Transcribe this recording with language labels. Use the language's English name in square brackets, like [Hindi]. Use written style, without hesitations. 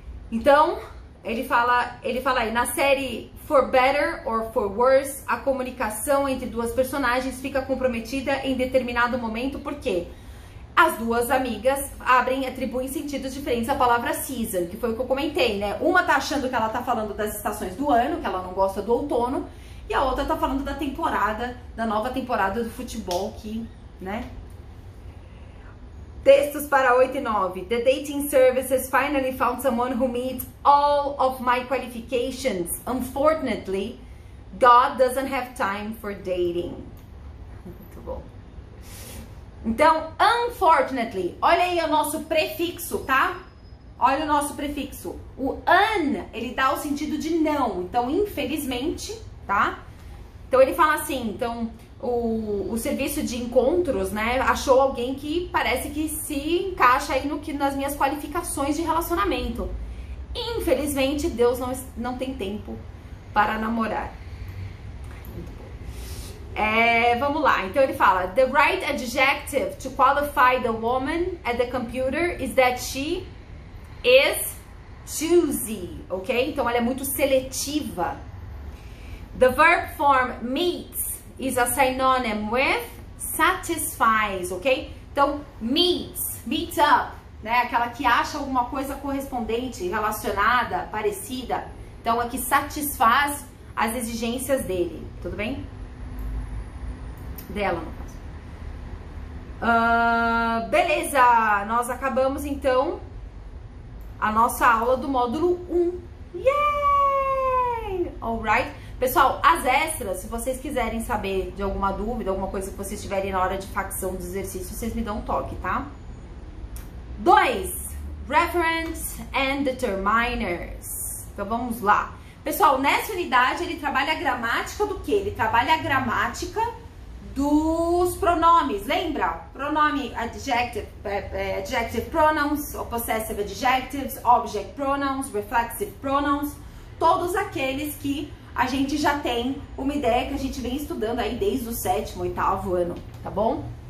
[Portuguese] Então, ele fala aí, na série For Better or For Worse, a comunicação entre duas personagens fica comprometida em determinado momento, porque as duas amigas atribuem sentidos diferentes à palavra season, que foi o que eu comentei, né? Uma tá achando que ela tá falando das estações do ano, que ela não gosta do outono, e a outra tá falando da temporada, da nova temporada do futebol que, né? Textos para 8 e 9. [English] The dating services finally found someone who meets all of my qualifications. Unfortunately, God doesn't have time for dating. [Portuguese] Muito bom. Então, unfortunately, olha aí o nosso prefixo, tá? Olha o nosso prefixo. O un, ele dá o sentido de não. Então, infelizmente, tá? Então, ele fala assim, então... O serviço de encontros, né, achou alguém que parece que se encaixa aí nas minhas qualificações de relacionamento. Infelizmente, Deus não tem tempo para namorar. Vamos lá, então ele fala: [English] The right adjective to qualify the woman at the computer is that she is choosy, ok? [Portuguese] Então ela é muito seletiva. [English] The verb form meets is a synonym with satisfies, ok? [Portuguese] Então, meets up, né? Aquela que acha alguma coisa correspondente, relacionada, parecida. Então, é que satisfaz as exigências dele, tudo bem? Dela, no caso. Beleza, nós acabamos, então, a nossa aula do módulo 1, [English] Yay! Alright? [Portuguese] Pessoal, as extras, se vocês quiserem saber de alguma dúvida, alguma coisa que vocês tiverem na hora de facção dos exercícios, vocês me dão um toque, tá? 2. [English] Referents and determiners. [Portuguese] Então, vamos lá. Pessoal, nessa unidade, ele trabalha a gramática do quê? Ele trabalha a gramática dos pronomes, lembra? Pronome adjective, adjective pronouns, ou possessive adjectives, object pronouns, reflexive pronouns, todos aqueles que a gente já tem uma ideia que a gente vem estudando aí desde o 7º, 8º ano, tá bom?